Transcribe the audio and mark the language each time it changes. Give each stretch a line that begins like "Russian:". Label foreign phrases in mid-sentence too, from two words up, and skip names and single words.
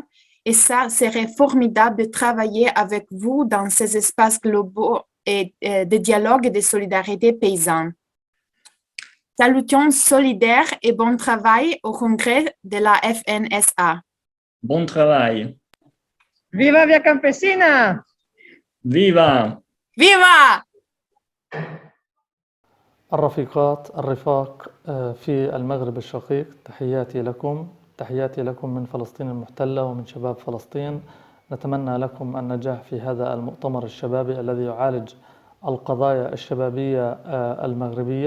French: Et ça serait formidable de travailler avec vous dans ces espaces globaux et de dialogue et de solidarité paysanne. Salutations solidaires et bon travail au congrès de la FNSA. Bon travail. Viva Via Campesina! Viva! Viva!
Arabic: الرفاق في المغرب الشقيق، تحياتي لكم من فلسطين المحتلة ومن شباب فلسطين. نتمنى لكم النجاح في هذا المؤتمر الشبابي الذي يعالج القضايا الشبابية المغربية.